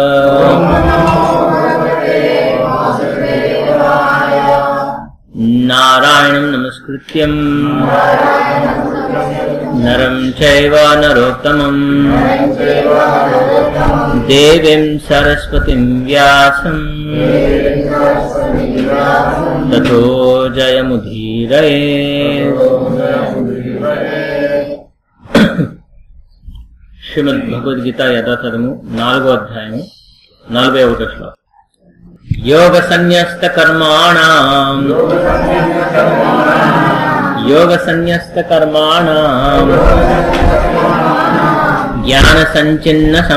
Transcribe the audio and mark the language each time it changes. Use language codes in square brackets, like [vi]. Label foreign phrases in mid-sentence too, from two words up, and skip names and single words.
[sa] नारायणं नमस्कृत्यं नरं चैव नरोत्तमं देवीं सरस्वतीं व्यासं ततो जयमुदीरये। [te] శ్రీమద్ భగవద్గీత యథాతథము 4వ అధ్యాయము 41వ శ్లోకం. [sa] యోగ సన్యస్త కర్మాణం జ్ఞాన సంచిన్న